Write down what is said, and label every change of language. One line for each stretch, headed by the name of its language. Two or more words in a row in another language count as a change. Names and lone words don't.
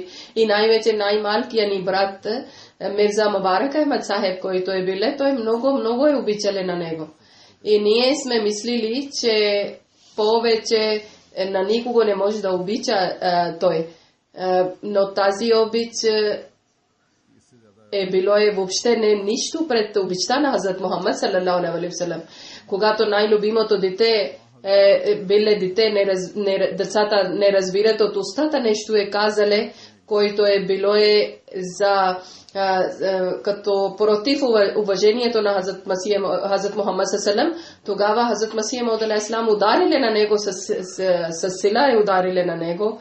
Bulgarian: И най-вече най-малкия ни брат Мирза Мубарак Ахмед Сахеб, който е биле, той много е обичале на него. И ние сме мислили, че повече на никого не може да обича той. Но тази обич е било въобще не нищо пред обичта на Хазрат Мухаммад
Arabic: صلى الله عليه وسلم.
Bulgarian: Когато най-любимото дете биле дете, децата не разбират от устата нещо е казале, който е било за като против уважението на Хазрат Мухаммад саллалаху, тогава Хазрат Масия Мауд алейхиссалам ударили на него с сила и ударили на него.